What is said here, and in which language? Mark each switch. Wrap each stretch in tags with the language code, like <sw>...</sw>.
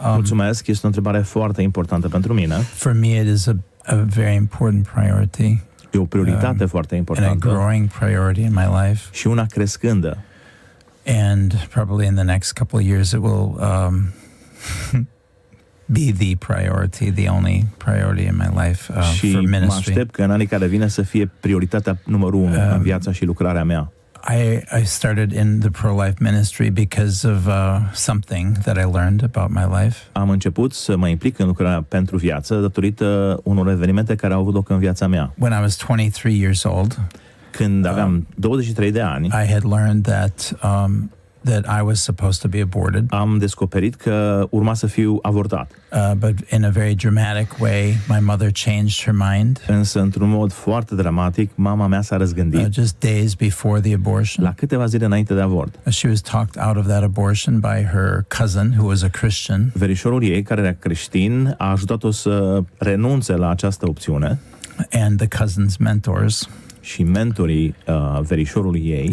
<ro>Mulțumesc, este o întrebare foarte importantă pentru mine.</ro> <en>for me it is a very important priority.</en> <ro>E o prioritate foarte</ro> <en>And a</en> <ro>importantă</ro> <en>growing priority in my life.</en> <ro>și una crescândă.</ro> <en>And probably in the next couple of years it will be the priority, the only priority in my life</en> <ro>Și</ro> <en>for</en> <ro>mă</ro> <en>ministry.</en> <ro>aștept că în anii care vine să fie prioritatea numărul 1 în viața și lucrarea mea.</ro> <en>I started in the Pro Life ministry because of something that I learned about my life.</en> <ro>Am început să mă implic în lucrarea pentru viață datorită unor evenimente care au avut loc în viața mea.</ro> <en>When I was 23 years old,</en> <ro>Când aveam 23 de ani,</ro> <en>I had learned that I was supposed to be aborted,</en> <ro>am descoperit că urma să fiu avortat.</ro> <en>but in a very dramatic way, my mother changed her mind</en> <ro>Însă, într-un mod foarte dramatic, mama mea s-a răzgândit</ro> <en>just days before the abortion.</en> <ro>la câteva zile înainte de avort.</ro> <en>She was talked out of that abortion by her cousin, who was a Christian,</en> <ro>Verișorul ei, care era creștin, a ajutat-o să renunțe la această opțiune</ro> <en>and the cousin's mentors.</en> <ro>și mentorii verișorului ei.</ro>